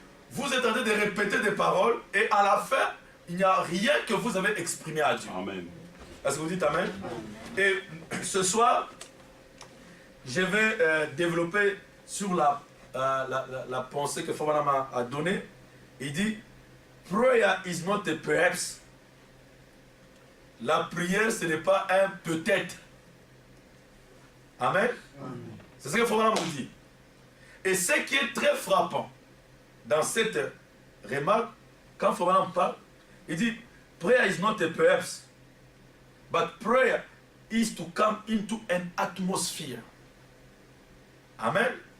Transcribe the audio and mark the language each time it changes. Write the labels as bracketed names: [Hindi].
[French] Vous êtes en train de répéter des paroles et à la fin, il n'y a rien que vous avez exprimé à Dieu. Amen. Est-ce que vous dites Amen? Et ce soir, je vais développer sur la pensée que Fabanama a donnée. Il dit, [English] prayer is not a perhaps. [French] La prière, ce n'est pas un peut-être. Amen. C'est ce que Fabanama nous dit. Et ce qui est très frappant dans cette remarque, quand Fabanama parle, il dit, [English] prayer is not a perhaps, but prayer is to come into an atmosphere. [French] Amen.